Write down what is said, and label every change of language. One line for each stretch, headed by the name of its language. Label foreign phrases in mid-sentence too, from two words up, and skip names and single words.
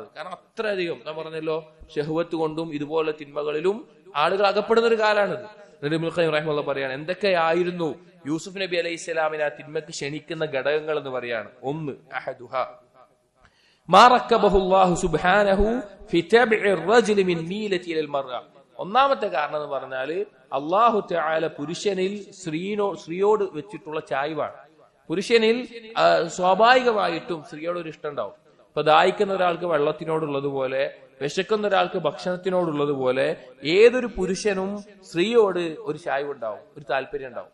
Malayalam: കാരണം അത്രയധികം ഞാൻ പറഞ്ഞല്ലോ ഷഹ്വത്ത് കൊണ്ടും ഇതുപോലെ തിന്മകളിലും ആളുകൾ അകപ്പെടുന്ന ഒരു കാലാണിത്. ഇബ്നുൽ ഖയ്യിം റഹിമഹുല്ലാഹി പറയാണ്, എന്തൊക്കെയായിരുന്നു യൂസുഫ് നബി അലൈഹി ഇസ്ലാമിനെ ആ തിന്മക്ക് ക്ഷണിക്കുന്ന ഘടകങ്ങൾ എന്ന് പറയാണ്.
Arabic: ഒന്ന്, أحدها ما ركبه الله سبحانه في طبع الرجل من ميلة الى المرأة.
Malayalam: ഒന്നാമത്തെ കാരണം എന്ന് പറഞ്ഞാൽ അല്ലാഹു തആല പുരുഷനിൽ സ്ത്രീയോട് വെച്ചിട്ടുള്ള ചായ്വാണ്. പുരുഷനിൽ സ്വാഭാവികമായിട്ടും സ്ത്രീയോട് ഒരു ഇഷ്ടം ഉണ്ടാവും. ഇപ്പൊ ദാഹിക്കുന്ന ഒരാൾക്ക് വെള്ളത്തിനോടുള്ളതുപോലെ, വിശക്കുന്ന ഒരാൾക്ക് ഭക്ഷണത്തിനോടുള്ളതുപോലെ ഏതൊരു പുരുഷനും സ്ത്രീയോട് ഒരു ചായ്വ് ഉണ്ടാവും, ഒരു താല്പര്യം ഉണ്ടാവും.